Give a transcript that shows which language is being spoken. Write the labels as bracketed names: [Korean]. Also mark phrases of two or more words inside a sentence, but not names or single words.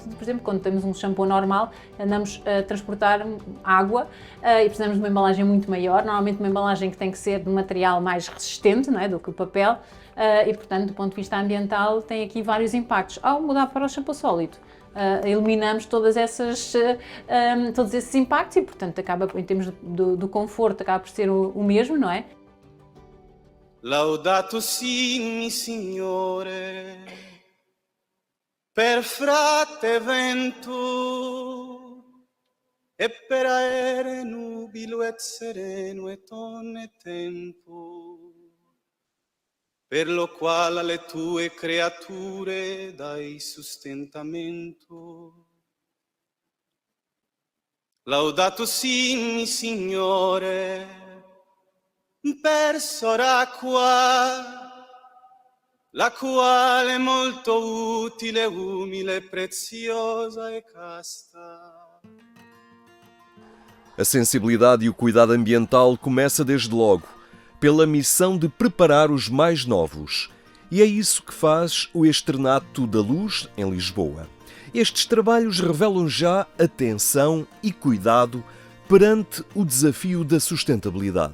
[Portuguese] Por exemplo, quando temos um shampoo normal, andamos a transportar água e precisamos de uma embalagem muito maior, normalmente uma embalagem que tem que ser de um material mais resistente, não é, do que o papel e, portanto, do ponto de vista ambiental, tem aqui vários impactos. Ao mudar para o shampoo sólido, eliminamos todos esses impactos e, portanto, acaba, em termos do conforto, acaba por ser o mesmo, não é? [Italian] Laudato si, mi Signore, per frate vento, e per aere nubilo et sereno et onne tempo, per lo quale alle tue creature dai sustentamento. Laudato si, mi Signore, per soracqua la quale è molto utile, umile, preziosa e casta. [Portuguese] A sensibilidade e o cuidado ambiental começa desde logo, pela missão de preparar os mais novos. E é isso que faz o Externato da Luz, em Lisboa. Estes trabalhos revelam já atenção e cuidado perante o desafio da sustentabilidade.